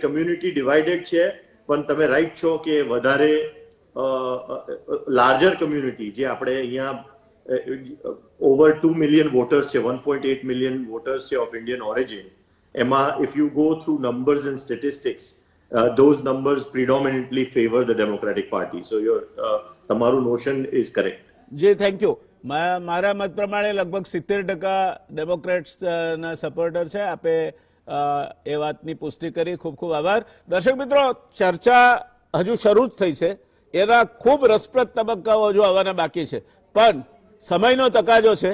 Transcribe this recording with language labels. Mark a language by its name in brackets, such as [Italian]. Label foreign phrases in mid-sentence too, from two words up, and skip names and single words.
[English] community divided [Gujarati] છે, પણ તમે રાઈટ છો કે વધારે [English] larger community [Gujarati] જે આપણે અહીંયા [English] over 2 million voters [Gujarati] છે, [English] 1.8 million voters [Gujarati] છે [English] of Indian origin. એમાં if you go through numbers and statistics, those numbers predominantly favor the Democratic Party. So તમારું નોશન is correct. જી, thank you. [Gujarati] મારા મત પ્રમાણે લગભગ 70% ડેમોક્રેટ્સના સપોર્ટર છે. આપે એ વાતની પુષ્ટિ કરી. ખૂબ ખૂબ આભાર. દર્શક મિત્રો, ચર્ચા હજુ શરૂ જ થઈ છે. એના ખૂબ રસપ્રદ તબક્કાઓ હજુ આવવાના બાકી છે, પણ સમયનો તકાજો છે.